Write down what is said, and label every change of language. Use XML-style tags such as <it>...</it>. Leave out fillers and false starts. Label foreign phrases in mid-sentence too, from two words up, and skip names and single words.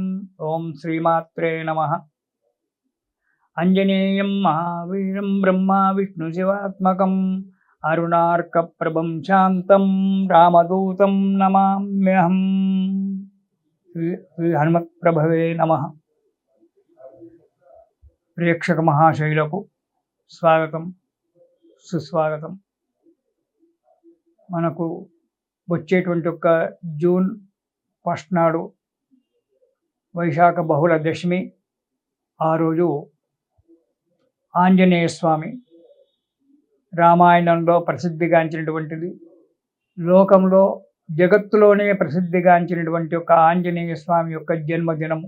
<sa>ॐ श्रीमात्रे नमः। आञ्जनेयं महावीरं ब्रह्मा विष्णुशिवात्मकम् अरुणार्कप्रभं शान्तं रामदूतं नमाम्यहम्। श्री हनुमत्प्रभवे नमः।</sa> <te>ప్రేక్షక మహాశైలకు స్వాగతం సుస్వాగతం. మనకు వచ్చేటువంటి ఒక జూన్ 1 నాడు వైశాఖ బహుళ దశమి, ఆ రోజు ఆంజనేయ స్వామి రామాయణంలో ప్రసిద్ధిగాంచినటువంటిది, లోకంలో జగత్తులోనే ప్రసిద్ధిగాంచినటువంటి ఒక ఆంజనేయ స్వామి యొక్క జన్మదినము.</te>